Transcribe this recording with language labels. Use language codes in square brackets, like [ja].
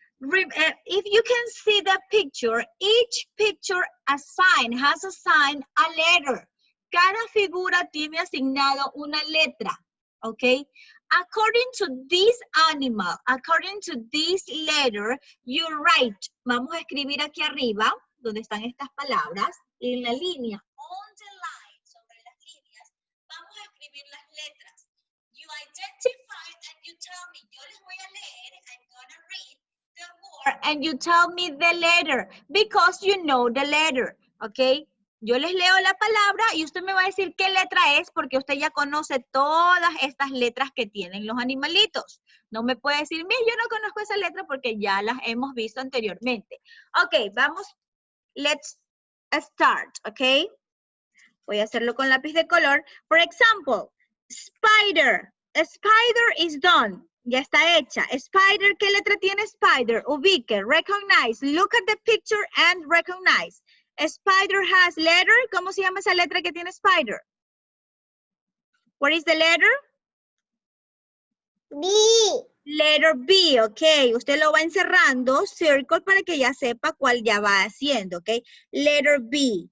[en] If you can see the picture, each picture has assigned a letter. [es] Cada figura tiene asignado una letra, okay? [en] According to this animal, according to this letter, you write. [es] Vamos a escribir aquí arriba, donde están estas palabras, en la línea, [en] on the line, [es] sobre las líneas, vamos a escribir las letras. [en] You identify and you tell me, [es] yo les voy a leer, [en] I'm gonna read the word, and you tell me the letter, because you know the letter, okay? [es] Yo les leo la palabra y usted me va a decir qué letra es porque usted ya conoce todas estas letras que tienen los animalitos. No me puede decir, mira, yo no conozco esa letra porque ya las hemos visto anteriormente. Ok, vamos, [en] let's start, [es] ok. Voy a hacerlo con lápiz de color. [en] For example, [es] spider. [en] A spider is done. [es] Ya está hecha. Spider, ¿qué letra tiene spider? Ubique, [en] recognize, look at the picture and recognize. Spider has letter. [es] ¿Cómo se llama esa letra que tiene spider? [en] What is the letter? B. Letter B, ok. [es] Usted lo va encerrando, circle, para que ya sepa cuál ya va haciendo, ok. [en] Letter B.